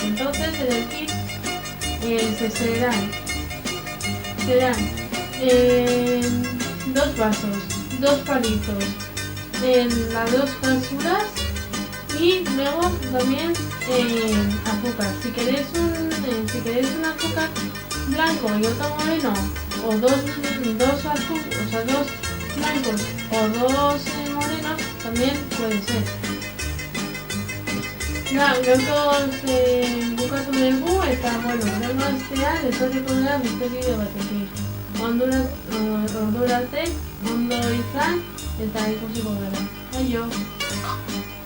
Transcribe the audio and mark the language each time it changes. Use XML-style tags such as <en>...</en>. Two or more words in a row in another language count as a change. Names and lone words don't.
<es>Entonces en el kit serán dos vasos, dos palitos, las dos cápsulas y luego también azúcar. Si queréis un azúcar blanco y otro moreno, o dos blancos o dos morenos, también puede ser.</es> <eu>Bukatu dugu eta, horrengo astean etorriko dela beste bideo batekin. Ordura arte, ondo izan eta ikusiko gara. Adiós.</eu>